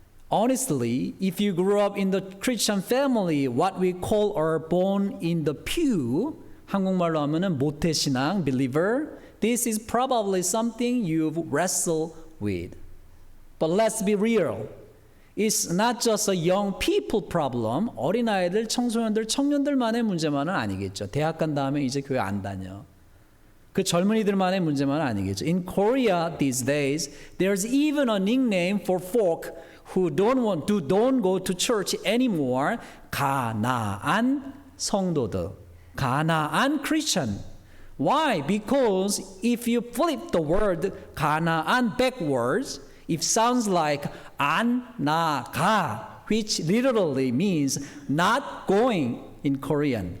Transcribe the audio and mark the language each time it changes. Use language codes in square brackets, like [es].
[en] Honestly, if you grew up in the Christian family, what we call or born in the pew, [ko] 한국말로 하면은 모태신앙, [en] believer, this is probably something you've wrestled with. But let's be real. It's not just a young people problem. [ko] 어린아이들, 청소년들, 청년들만의 문제만은 아니겠죠. 대학 간 다음에 이제 교회 안 다녀. 그 젊은이들만의 문제만은 아니겠죠. [en] In Korea these days, there's even a nickname for folk who don't go to church anymore. [ko] 가나안 성도들. [en] 가나안 Christian. Why? Because if you flip the word 가나안 backwards, it sounds like [ko] 안 나가, [en] which literally means not going in Korean.